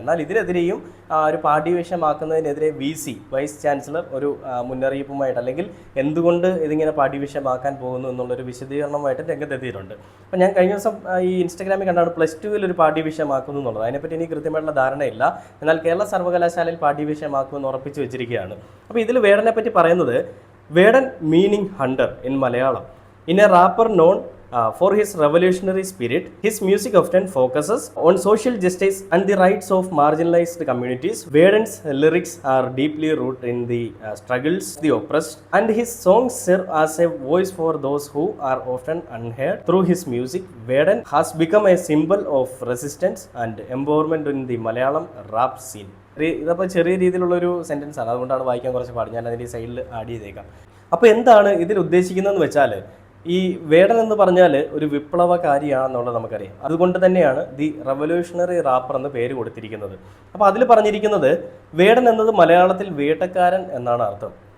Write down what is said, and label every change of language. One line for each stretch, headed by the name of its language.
Malayalam: എന്നാൽ ഇതിനെതിരെയും ഒരു പാഠ്യ വിഷയമാക്കുന്നതിനെതിരെ VC വൈസ് ചാൻസലർ ഒരു മുന്നറിയിപ്പുമായിട്ട് അല്ലെങ്കിൽ എന്തുകൊണ്ട് ഇതിങ്ങനെ പാഠ്യ വിഷയമാക്കാൻ പോകുന്നു എന്നുള്ളൊരു വിശദീകരണമായിട്ട് രംഗത്തെത്തിയിട്ടുണ്ട്. അപ്പോൾ ഞാൻ കഴിഞ്ഞ ദിവസം ഈ ഇൻസ്റ്റാഗ്രാമിൽ കണ്ടാണ് +2 ഒരു പാഠ്യ വിഷയമാക്കുന്നു എന്നുള്ളത്. അതിനെപ്പറ്റി എനിക്ക് കൃത്യമായിട്ടുള്ള ധാരണയില്ല. എന്നാൽ കേരള സർവകലാശാലയിൽ പാഠ്യ വിഷയമാക്കുമെന്ന് ഉറപ്പിച്ചു വെച്ചിരിക്കുകയാണ്. അപ്പോൾ ഇതിൽ വേടനെ പറ്റി പറയുന്നത്, വേടൻ
English: Meaning hunter in Malayalam. In a rapper known for his revolutionary spirit, his music often focuses on social justice and the rights of marginalized communities. Vedan's lyrics are deeply rooted in the struggles of the oppressed, and his songs serve as a voice for those who are often unheard. Through his music, Vedan has become a symbol of resistance and empowerment in the Malayalam rap scene.
Malayalam: ഇതപ്പോൾ ചെറിയ രീതിയിലുള്ളൊരു sentence ആണ്, അതുകൊണ്ടാണ് വായിക്കാൻ കുറച്ച് പാട്. ഞാൻ അതിൻ്റെ സൈഡിൽ ആഡ് ചെയ്തേക്കാം. അപ്പോൾ എന്താണ് ഇതിൽ ഉദ്ദേശിക്കുന്നതെന്ന് വെച്ചാൽ, ഈ വേടൻ എന്ന് പറഞ്ഞാൽ ഒരു വിപ്ലവകാരിയാണെന്നുള്ളത് നമുക്കറിയാം. അതുകൊണ്ട് തന്നെയാണ് ദി റവല്യൂഷണറി റാപ്പർ എന്ന് പേര് കൊടുത്തിരിക്കുന്നത്. അപ്പോൾ അതിൽ പറഞ്ഞിരിക്കുന്നത് വേടൻ എന്നത് മലയാളത്തിൽ വേട്ടക്കാരൻ എന്നാണ് അർത്ഥം.